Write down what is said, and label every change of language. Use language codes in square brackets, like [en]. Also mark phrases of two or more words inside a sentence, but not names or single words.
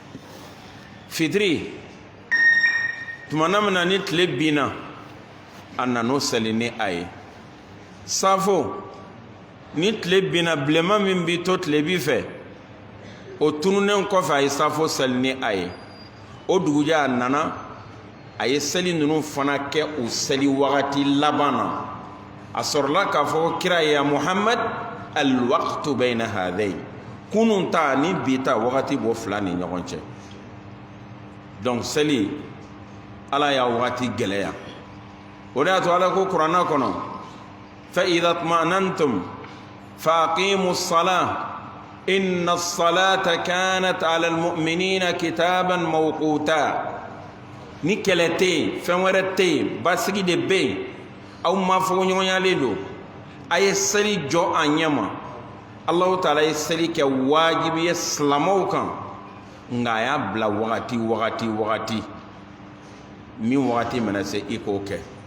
[bm] fitiri tumana min na ni tile binna a nan'o seli ni a ye safo ni tile binna bilenman min bɛ to tile bi fɛ o tununen kɔfɛ a ye safo seli ni a ye o dugujɛ a nana a ye seli ninnu fana kɛ o seli wagati laban na a sɔrɔla k'a fɔ kira ya Muhammad [ar] الوقت بين هذين [bm] kunun ta ni bi ta wagati bɔ fila ni ɲɔgɔn cɛ donc seli Ala y'a wagati gɛlɛya o de y'a to Ala ko kuranna kɔnɔ [ar] فإذا اطمأننتم ف أقيموا الصلاة إن الصلاة كانت على المؤمنين كتابا موقوتا [bm] ni kɛlɛ tɛ yen fɛn wɛrɛ tɛ yen basigi de bɛ yen aw ma fɔ ɲɔgɔnyalen don a ye seli jɔ a ɲɛ ma Allahu Taala ye seli kɛ wajibi ye silamɛw kan nka a y'a bila wagati min wagati mana se i k'o kɛ